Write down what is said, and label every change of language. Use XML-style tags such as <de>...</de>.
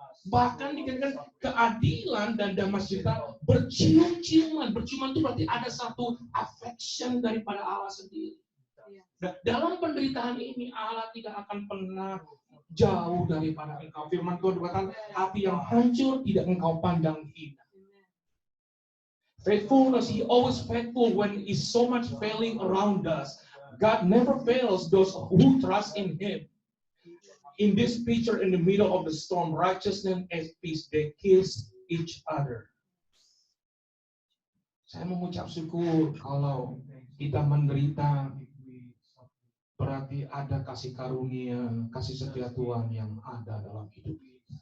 <id>Bahkan dikatakan keadilan dan damai sejahtera bercium-ciuman. Berciuman itu berarti ada satu affection daripada Allah sendiri. Nah, dalam penderitaan ini Allah tidak akan pernah jauh daripada engkau. Firman Tuhan berkata, hati yang hancur tidak engkau pandang hina.</id> <en>Faithfulness, He always faithful when is so much failing around us. God never fails those who trust in Him. In this picture, in the middle of the storm, righteousness and peace, they kiss each other.</en> <id>Saya mengucap syukur kalau kita menderita, berarti ada kasih karunia, kasih setia Tuhan yang ada dalam hidup kita.</id>